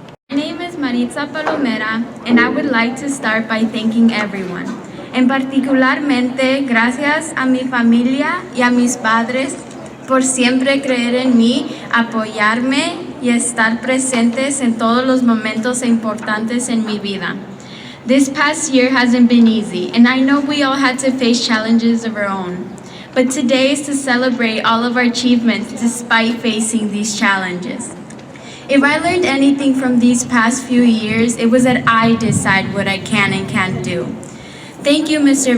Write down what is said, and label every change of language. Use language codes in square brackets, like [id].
[en] My name is Maritza Palomera, and I would like to start by thanking everyone. [es] En particularmente, gracias a mi familia y a mis padres por siempre creer en mí, apoyarme y estar presentes en todos los momentos importantes en mi vida. [en] This past year hasn't been easy, and I know we all had to face challenges of our own. But today is to celebrate all of our achievements despite facing these challenges. If I learned anything from these past few years, it was that I decide what I can and can't do. Thank you, Mr.